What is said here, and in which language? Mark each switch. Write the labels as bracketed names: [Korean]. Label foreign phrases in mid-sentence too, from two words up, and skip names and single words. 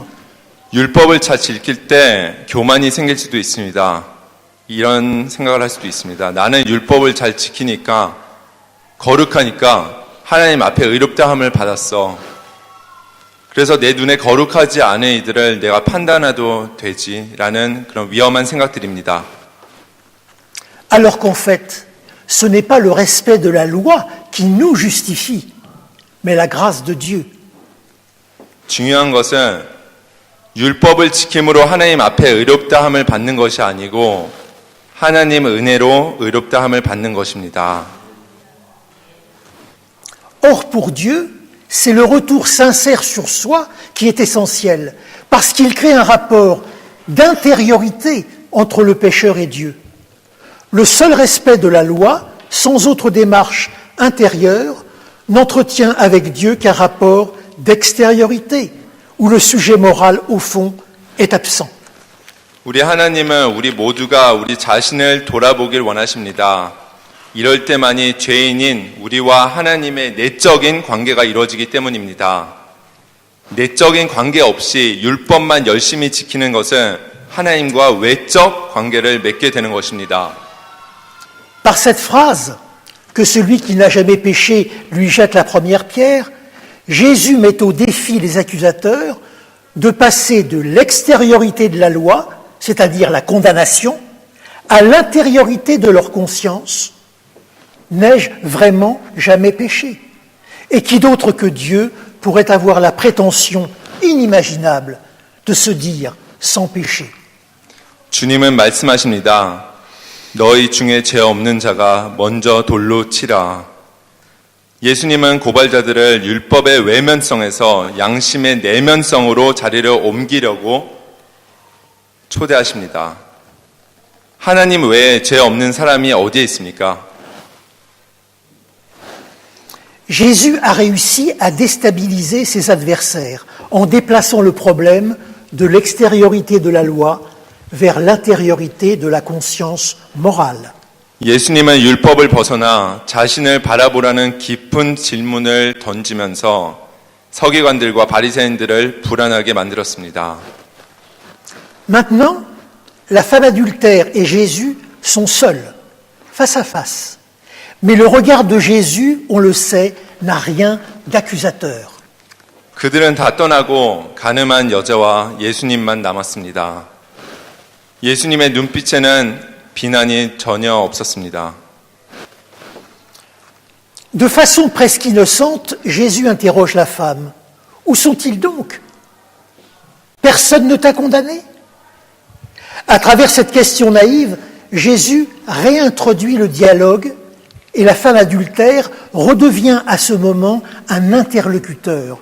[Korean] 율법을 잘 지킬 때 교만이 생길 수도 있습니다. 이런 생각을 할 수도 있습니다. 나는 율법을 잘 지키니까 거룩하니까 하나님 앞에 의롭다함을 받았어. 그래서 내 눈에 거룩하지 않은 이들을 내가 판단해도 되지라는 그런 위험한 생각들입니다. [French] Alors qu'en fait, ce n'est pas le respect de la loi qui nous justifie, mais la grâce de Dieu. [Korean] 중요한 것은 율법을 지킴으로 하나님 앞에 의롭다함을 받는 것이 아니고 하나님 은혜로 의롭다함을 받는 것입니다. [French] Or, pour Dieu, c'est le retour sincère sur soi qui est essentiel, parce qu'il crée un rapport d'intériorité entre le pécheur et Dieu. Le seul respect de la loi, sans autre démarche intérieure, n'entretient avec Dieu qu'un rapport d'extériorité, où le sujet moral, au fond, est absent. [Korean] 우리 하나님은 우리 모두가 우리 자신을 돌아보길 원하십니다. 이럴 때만이 죄인인 우리와 하나님의 내적인 관계가 이루어지기 때문입니다. 내적인 관계 없이 율법만 열심히 지키는 것은 하나님과 외적 관계를 맺게 되는 것입니다. [French] Par cette phrase, que celui qui n'a jamais péché lui jette la première pierre, Jésus met au défi les accusateurs de passer de l'extériorité de la loi, c'est-à-dire la condamnation, à l'intériorité de leur conscience. N'ai-je vraiment jamais péché? Et qui d'autre que Dieu pourrait avoir la prétention inimaginable de se dire sans péché? [Korean] 주님은 말씀하십니다. 너희 중에 죄 없는 자가 먼저 돌로 치라. 예수님은 고발자들을 율법의 외면성에서 양심의 내면성으로 자리를 옮기려고 초대하십니다. 하나님 외에 죄 없는 사람이 어디에 있습니까? [French] Jésus a réussi à déstabiliser ses adversaires en déplaçant le problème de l'extériorité de la loi vers l'intériorité de la conscience morale. [Korean] 예수님은 율법을 벗어나 자신을 바라보라는 깊은 질문을 던지면서 서기관들과 바리새인들을 불안하게 만들었습니다. [French] Maintenant, la femme adultère et Jésus sont seuls, face à face. Mais le regard de Jésus, on le sait, n'a rien d'accusateur. [Korean] 그들은 다 떠나고 가늠한 여자와 예수님만 남았습니다. 예수님의 눈빛에는 비난이 전혀 없었습니다. [French] De façon presque innocente, Jésus interroge la femme. Où sont-ils donc? Personne ne t'a condamné? À travers cette question naïve, Jésus réintroduit le dialogue Et la femme adultère redevient à ce moment un interlocuteur.